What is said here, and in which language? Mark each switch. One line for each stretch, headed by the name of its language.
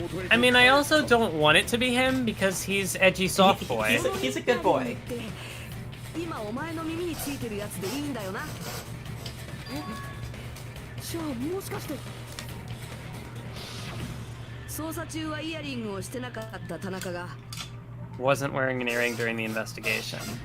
English: I mean, I also don't want it to be him because he's edgy soft boy. He's a good boy.
Japanese: 今お前の耳についてるやつでいいんだよな。じゃあもしかして捜査中はイヤリングをしてなかった田中が
English: wasn't wearing an earring during the investigation.